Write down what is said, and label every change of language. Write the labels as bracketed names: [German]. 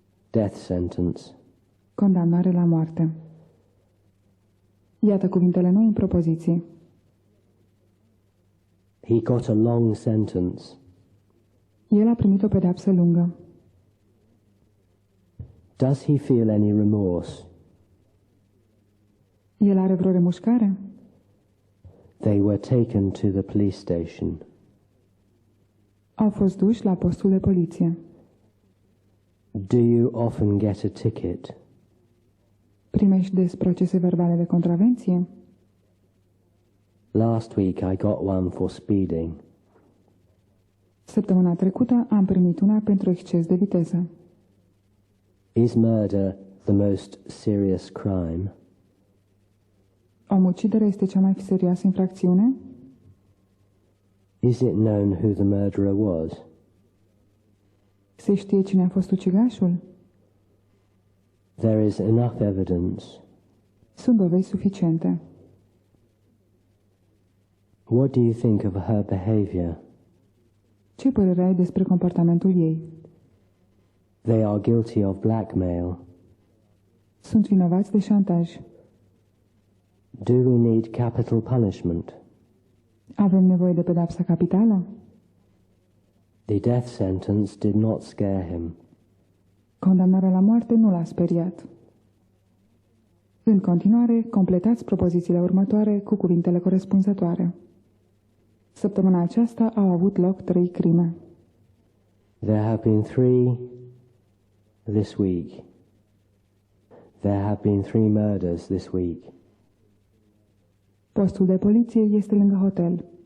[English] Death sentence. [Romanian] Condamnare la moarte. Iată cuvintele noi în propoziții. [English] He got a long sentence. [Romanian] El a primit o pedeapsă lungă. [English] Does he feel any remorse? [Romanian] El are vreo remușcare? [English] They were taken to the police station. [Romanian] Au fost duși la postul de poliție. [English] Do you often get a ticket? [Romanian] Primești des procese verbale de contravenție? [English] Last week I got one for speeding. [Romanian] Săptămâna trecută am primit una pentru exces de viteză. [English] Is murder the most serious crime? [Romanian] Omuciderea este cea mai serioasă infracțiune? [English] Is it known who the murderer was? [Romanian] Se știe cine a fost ucigașul? [English] There is enough evidence. [Romanian] Sunt dovezi suficiente. [English] What do you think of her behavior? [Romanian] Ce părere ai despre comportamentul ei? [English] They are guilty of blackmail. [Romanian] Sunt vinovați de șantaj. [English] Do we need capital punishment? [Romanian] Avem nevoie de pedeapsa capitală? [English] The death sentence did not scare him. [Romanian] Condamnarea la moarte nu l-a speriat. În continuare, completați propozițiile următoare cu cuvintele corespunzătoare. Săptămâna aceasta au avut loc 3 crime. [English] There have been 3 this week. There have been 3 murders this week. [Romanian] Postul de poliție este lângă hotel.